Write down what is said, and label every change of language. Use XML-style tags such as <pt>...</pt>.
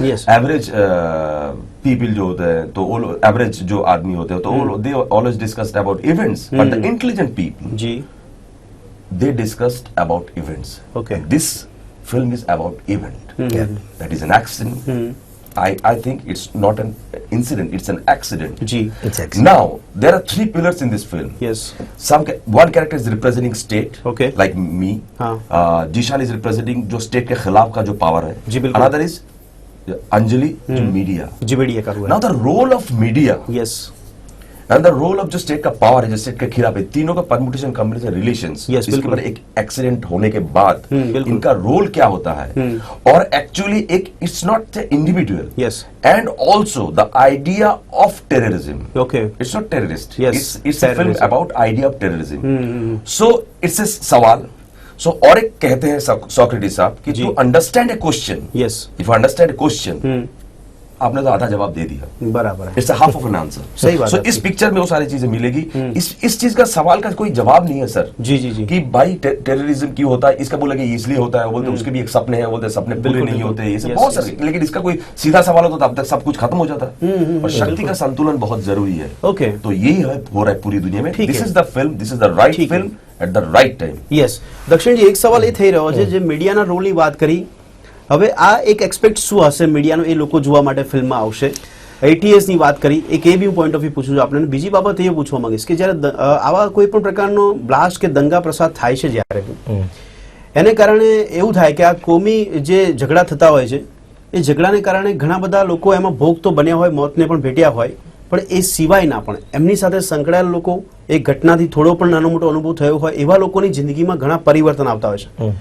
<en>average people</en> <hi>जो होते हैं, तो</hi> <en>average</en> <hi>जो आदमी होते हैं तो</hi> <en>they always discussed about events, but the intelligent people</en> <hi>ji</hi> <en>they discussed about events. Okay. This film is about event. That is an accident. I think it's not an incident, it's an accident.</en> <hi>Ji.</hi> <en>Now, there are 3 pillars in this film. Yes. One character is representing state, Okay. like me.</en> <hi>हाँ।</hi> <en>Jishan is representing</en> <hi>जो state के खिलाफ का जो power है. जी, बिल्कुल।</hi> <en>Another is Anjali,</en> <hi>जो media. जी, media का हुआ।</hi> <en>Now the role of media. Yes. And the role of</en> <hi>जो स्टेट का पावर है, जो स्टेट के खिलाफ है, तीनों का परम्यूटेशन कॉम्बिनेशन रिलेशंस, इसके बाद एक एक्सीडेंट होने के बाद इनका रोल क्या होता है, और</hi> <en>Actually एक it's not the individual, yes, and also the idea of terrorism. Okay, it's not terrorist, Yes, it's a film about idea of terrorism. So it's a</en> <hi>सवाल। सो और एक कहते हैं सोक्रेटिस साहब कि</hi> <en>to understand a question, yes, if you understand a question,</en> <hi>आपने तो आधा जवाब दे दिया, बराबर है,</hi> <en>It's half of an answer.</en> <hi>सही बात है। इस पिक्चर में वो सारी चीजें मिलेगी। इस चीज का सवाल का कोई जवाब नहीं है सर। जी जी जी। कि भाई टेररिज्म क्यों होता है, इसका बोलेंगे ये इसलिए होता है, वो बोलते उसके भी एक सपने हैं, बोलते सपने पूरे नहीं होते, ये सब बहुत सारे, लेकिन इसका कोई सीधा सवाल होता तो अब तक सब कुछ खत्म हो जाता। और शक्ति का संतुलन बहुत जरूरी है।</hi> <en>okay,</en> <hi>तो यही हो रहा है पूरी दुनिया में।</hi> <en>This is the film, this is the right film at the right time. Yes.</en> <gu>दक्षिण जी, एक સવાલ એ થઈ રહ્યો છે જે મીડિયાના રોલની વાત કરી, હવે આ એક એક્સપેક્ટ શું હશે મીડિયાનો, એ લોકો જોવા માટે ફિલ્મમાં આવશે? ATS ની વાત કરી, એક એ બી હું પોઈન્ટ ઓફ વ્યૂ પૂછું છું આપણે। બીજી બાબત એ પૂછવા માંગીશ કે જ્યારે આવા કોઈ પણ પ્રકારનો બ્લાસ્ટ કે દંગા પ્રસાદ થાય છે, જ્યારે એને કારણે એવું થાય કે આ કોમી જે ઝઘડા થતા હોય છે, એ ઝઘડાને કારણે ઘણા બધા લોકો એમાં ભોગ તો બન્યા હોય, મોતને પણ ભેટ્યા હોય, પણ એ સિવાયના પણ એમની સાથે સંકળાયેલા લોકો, એ ઘટનાથી થોડો પણ નાનો મોટો અનુભવ થયો હોય એવા લોકોની જિંદગીમાં ઘણા પરિવર્તન આવતા હોય છે।</gu>